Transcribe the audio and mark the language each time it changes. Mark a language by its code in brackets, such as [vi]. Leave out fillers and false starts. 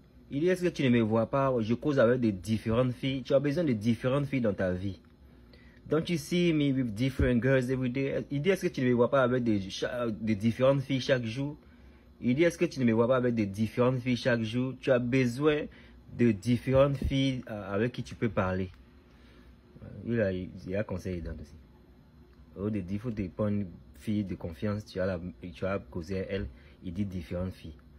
[fr] Il dit, est-ce que tu ne me vois pas? Je cause avec des différentes filles. Tu as besoin de différentes filles dans ta vie. [en] Don't you see me with different girls every day? [fr] Il dit, est-ce que tu ne me vois pas avec des différentes filles chaque jour? Il dit, est-ce que tu ne me vois pas avec des différentes filles chaque jour? Tu as besoin de différentes filles avec qui tu peux parler. Il a conseillé dans aussi. Au début, il faut te prendre une fille de confiance, tu as causé à elle, il dit différentes filles.